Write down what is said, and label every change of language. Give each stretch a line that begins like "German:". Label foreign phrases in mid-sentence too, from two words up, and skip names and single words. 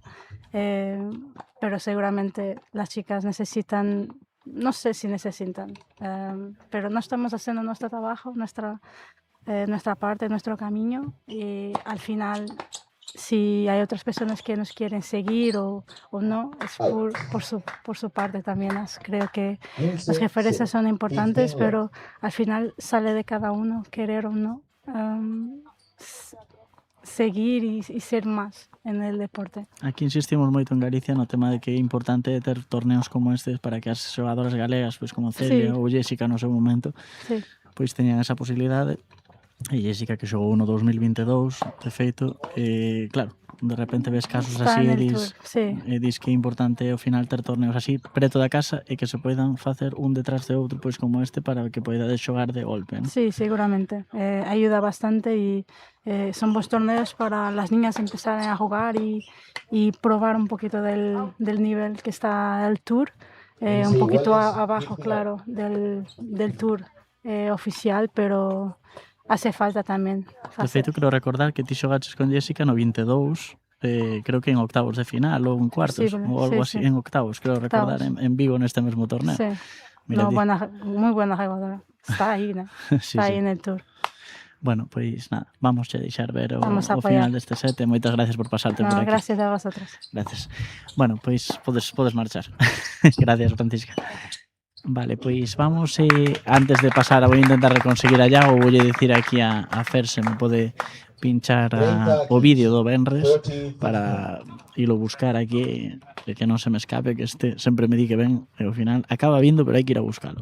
Spanish: Pero seguramente las chicas necesitan, no sé si necesitan, pero no estamos haciendo nuestro trabajo, nuestra parte, nuestro camino, y al final, si hay otras personas que nos quieren seguir o no, es por su parte también. Creo que las referencias son importantes, pero al final sale de cada uno, querer o no, seguir y ser más en el deporte.
Galician: Aquí insistimos moito en Galicia no tema de que é importante ter torneos como estes para que as xogadoras galegas, pois como Celia
Spanish: Sí.
Galician: ou Jéssica no seu momento,
Spanish: Sí,
Galician: pois teñan esa posibilidade. E Jéssica que xogou no 2022, de feito, claro, de repente ves casos
Spanish: está así en e el tour, sí.
Galician: dis que é importante ao final ter torneos así preto da casa e que se poidan facer un detrás de outro, pois como este, para que poidades xogar de golpe, ¿no?
Spanish: Sí, seguramente. Ayuda bastante y son buenos torneos para las niñas empezar a jugar y probar un poquito del nivel que está el tour. Un poquito abajo, claro, del tour oficial, pero hace falta también.
Galician: De feito, creo recordar que ti xogaches con Jéssica no 22, creo que en octavos de final ou en cuartos,
Spanish: Posible,
Galician: ou algo
Spanish: sí,
Galician: así,
Spanish: sí.
Galician: en octavos, creo recordar,
Spanish: Octavos.
Galician: en Vigo neste mesmo torneo.
Spanish: Sí.
Galician: Mira
Spanish: No,
Galician: ti.
Spanish: muy buena jugadora. Está ahí, ¿no? Sí, Está ahí sí. en el tour.
Galician: Bueno, pois nada, vamos a deixar ver
Spanish: Vamos a
Galician: o final
Spanish: apoiar.
Galician: deste set e moitas gracias por pasarte por
Spanish: No,
Galician: aquí.
Spanish: gracias a vosotros. Gracias.
Galician: Bueno, pois podes marchar.
Spanish: Gracias, Francisca.
Galician: Vale, pois vamos, antes de pasar, vou intentar conseguir a Iago, voulle dicir aquí a Fer se me pode pinchar o vídeo do Benres para ilo buscar aquí e que non se me escape, que este sempre me di que ven e ao final acaba vindo, pero hai que ir a buscalo.